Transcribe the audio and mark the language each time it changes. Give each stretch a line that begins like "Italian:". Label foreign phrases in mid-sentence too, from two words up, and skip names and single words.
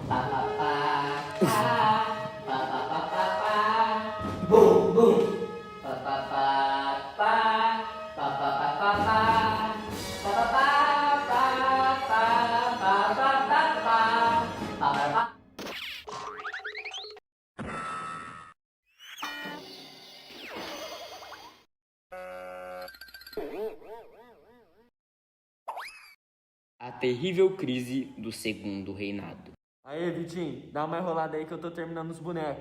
Portuguese: Pá, pá, pá, pá, pá, pá, pá, pá, pá. Bum, bum. Pá, pá, pá, pá, pá, pá, pá, pá, pá. Pá, pá, pá, pá, pá, pá, pá, pá, pá. Pá, pá, pá. A terrível crise do Segundo Reinado. Aê, Vitinho, dá uma enrolada aí que eu tô terminando os bonecos.